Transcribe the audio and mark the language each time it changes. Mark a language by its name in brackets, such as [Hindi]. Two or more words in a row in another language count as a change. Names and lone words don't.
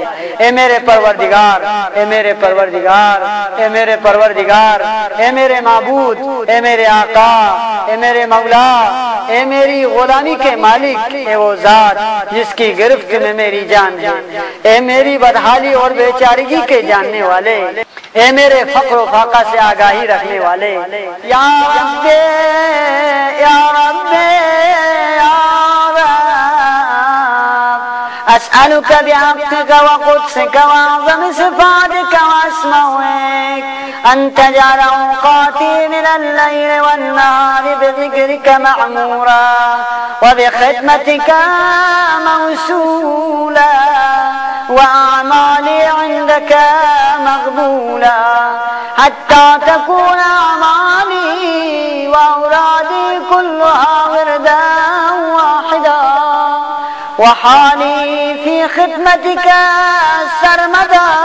[Urdu] اے میرے پروردگار، اے میرے پروردگار، اے میرے پروردگار، اے میرے معبود، اے میرے آقا، اے میرے مولا، اے میری غلامی کے مالک، اے وہ ذات جس کی گرفت میں میری جان ہے، اے میری بدحالی اور بیچارگی کے جاننے والے، اے میرے فقر فاقہ سے آگاہی رکھنے والے. [Arabic] يا ربي يا ربي يا رب أسألك بحقك وقدسك وأعظم صفاتك وأسمائك أن تجعل أوقاتي من الليل والنهار بذكرك معمورة وبخدمتك موصولة وأعمالي عندك مقبولة حتى تكون أعمالي وأورادي كلها وردا واحدا وحالي في خدمتك سرمدا